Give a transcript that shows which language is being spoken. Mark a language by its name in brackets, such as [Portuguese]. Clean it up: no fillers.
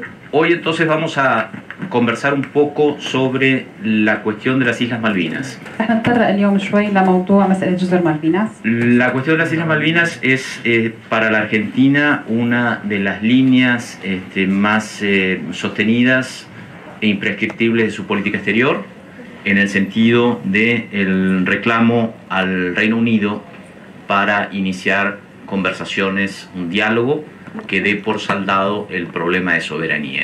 [Spanish] Hoy entonces vamos a conversar un poco sobre la cuestión de las Islas Malvinas. [Arabic] رح نتطرق اليوم شوي لموضوع مسألة جزر مالفيناس. [Spanish] La cuestión de las Islas Malvinas es para la Argentina una de las líneas más sostenidas e imprescriptibles de su política exterior, en el sentido del reclamo al Reino Unido para iniciar conversaciones, un diálogo que dé por saldado el problema de soberanía.